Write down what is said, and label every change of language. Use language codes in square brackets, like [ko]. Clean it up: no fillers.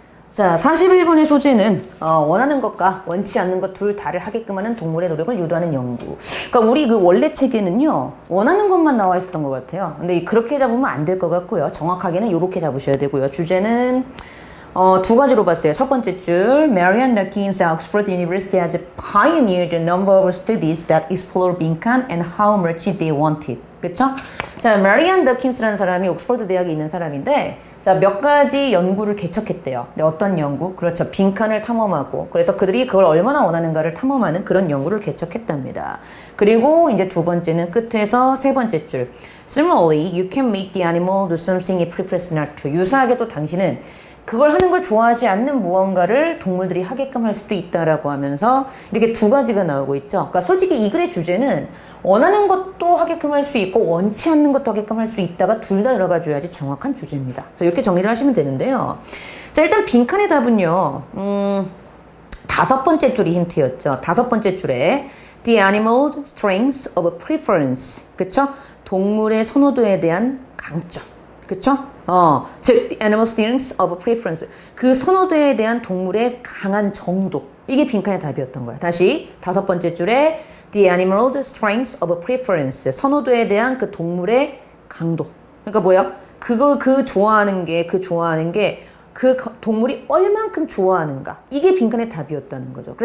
[ko] 자, 41번의 소재는 원하는 것과 원치 않는 것 둘 다를 하게끔 하는 동물의 노력을 유도하는 연구. 그러니까 우리 그 원래 책에는요, 원하는 것만 나와 있었던 것 같아요. 근데 그렇게 잡으면 안 될 것 같고요. 정확하게는 이렇게 잡으셔야 되고요. 주제는 두 가지로 봤어요. 첫 번째 줄, [en] Marian Dawkins, Oxford University has pioneered a number of studies that explore 빈칸 and how much they want it. [ko] 그쵸? 자, Marian Dawkins라는 사람이 옥스퍼드 대학에 있는 사람인데, 자, 몇 가지 연구를 개척했대요. 근데 어떤 연구? 그렇죠. 빈칸을 탐험하고, 그래서 그들이 그걸 얼마나 원하는가를 탐험하는 그런 연구를 개척했답니다. 그리고 이제 두 번째는 끝에서 세 번째 줄, [en] Similarly, you can make the animal do something it prefers not to. [ko] 유사하게 또 당신은 그걸 하는 걸 좋아하지 않는 무언가를 동물들이 하게끔 할 수도 있다라고 하면서 이렇게 두 가지가 나오고 있죠. 그러니까 솔직히 이 글의 주제는 원하는 것도 하게끔 할 수 있고 원치 않는 것도 하게끔 할 수 있다가 둘 다 들어가줘야지 정확한 주제입니다. 그래서 이렇게 정리를 하시면 되는데요. 자, 일단 빈칸의 답은요. 다섯 번째 줄이 힌트였죠. 다섯 번째 줄에 [en] The animal strengths of preference. [ko] 그쵸? 동물의 선호도에 대한 강점. 그쵸? 즉, [en] the animal strengths of preference. [ko] 그 선호도에 대한 동물의 강한 정도. 이게 빈칸의 답이었던 거야. 다시, 다섯 번째 줄에 [en] the animal strengths of preference. [ko] 선호도에 대한 그 동물의 강도. 그러니까 뭐야? 그 좋아하는 게 그 동물이 얼만큼 좋아하는가. 이게 빈칸의 답이었다는 거죠.